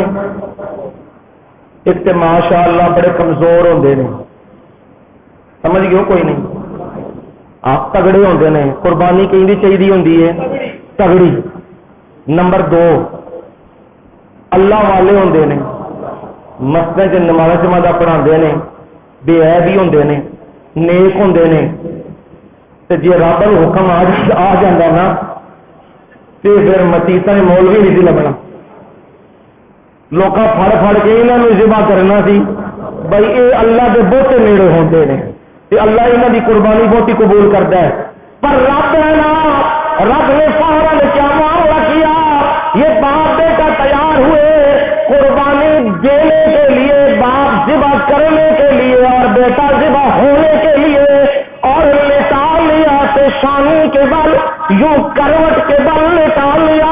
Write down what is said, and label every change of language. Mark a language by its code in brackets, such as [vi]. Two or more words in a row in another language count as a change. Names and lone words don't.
[pa] ایک تو ماشاء اللہ بڑے کمزور ہوندے نے، سمجھ گئے کوئی نہیں، آپ تگڑے ہوندے نے، قربانی کہیں چاہیے ہوندی ہے تگڑی. نمبر 2 اللہ والے ہوندے نے، مسجد چ نماز جماعت پڑھاندے نے، بے عیب بھی ہوندے نے، نیک ہوندے نے. تے جے رب دا حکم آ جاندا نا تے پھر مسیتاں مولوی نہیں سی لبنا، لوکاں پھڑ کے انہاں نوں ذبح کرنا سی بھائی اے اللہ دے بہتے نیڑے ہوندے نے تے اللہ انہاں دی قربانی بہتی قبول کردا ہے. [ur] پر رب نے فوراً کیا معاملہ کیا؟ یہ باپ بیٹا تیار ہوئے قربانی دینے کے لیے، باپ ذبح کرنے کے لیے اور بیٹا ذبح ہونے کے لیے، اور لٹا لیا پیشانی کے بل، یوں کروٹ کے بل لٹا لیا.